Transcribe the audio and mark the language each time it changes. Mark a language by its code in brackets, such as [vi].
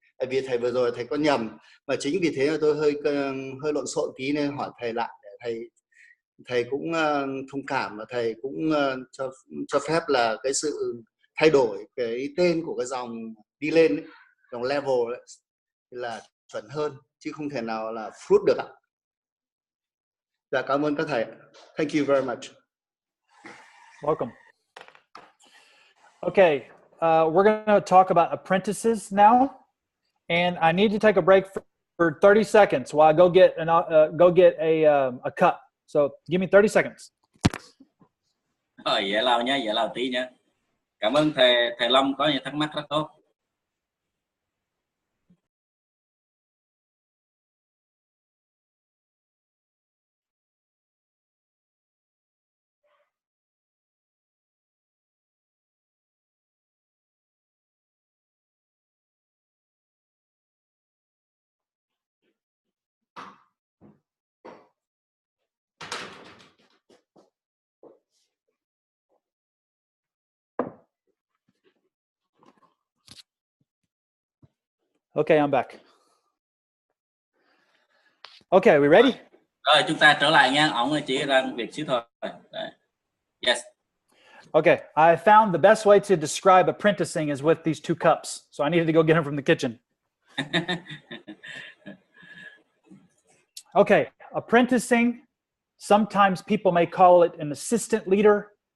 [vi] Tại vì thầy vừa rồi thầy có nhầm, mà chính vì thế là tôi hơi lộn xộn tí nên hỏi thầy lại để thầy cũng thông cảm, và thầy cũng cho phép là cái sự thay đổi cái tên của cái dòng đi lên ấy, dòng level ấy, là chuẩn hơn chứ không thể nào là fruit được ạ. Dạ, cảm ơn các thầy. [en] Thank you very much. Welcome. Okay, we're going to talk about apprentices now, and I need to take a break for 30 seconds while I go get a cup. So give me 30 seconds. [vi] Giải lao nhé, giải lao tí nhé. Cảm ơn thầy Long có những thắc mắc rất tốt. [en] Okay, I'm back. Okay, we ready? [vi] Rồi chúng ta trở lại nha. Ông chỉ đang việc xíu thôi. [en] Yes. Okay, I found the best way to describe apprenticing is with these two cups. So I needed to go get them from the kitchen. Okay, apprenticing, sometimes people may call it an assistant leader.